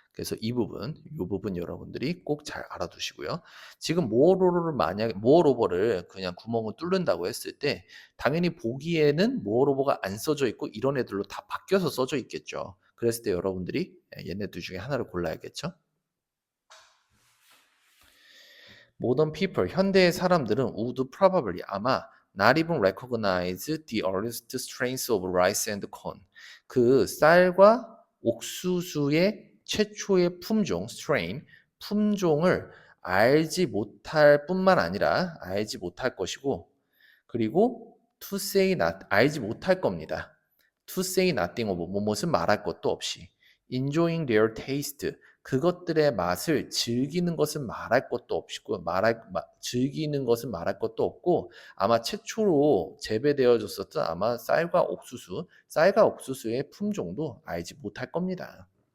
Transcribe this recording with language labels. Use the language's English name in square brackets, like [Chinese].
[Korean] 그래서 이 부분 여러분들이 꼭 잘 알아두시고요. 지금 모어로버를 만약에 모어로버를 그냥 구멍을 뚫는다고 했을 때 당연히 보기에는 모어로버가 안 써져 있고 이런 애들로 다 바뀌어서 써져 있겠죠. 그랬을 때 여러분들이 얘네들 중에 하나를 골라야겠죠. [English] Modern people, [Korean] 현대의 사람들은 [English] would probably [Korean] 아마 [English] not even recognize the earliest strains of rice and corn. [Korean] 그 쌀과 옥수수의 최초의 품종, strain, 품종을 알지 못할 뿐만 아니라 알지 못할 것이고 그리고 [English] to say not, [Korean] 알지 못할 겁니다. [English] to say nothing of [Korean] 무엇은 말할 것도 없이 [English] enjoying their taste, [Korean] 그것들의 맛을 즐기는 것은 말할 것도 없고 즐기는 것은 말할 것도 없고 아마 최초로 재배되어졌었던 아마 쌀과 옥수수의 품종도 알지 못할 겁니다.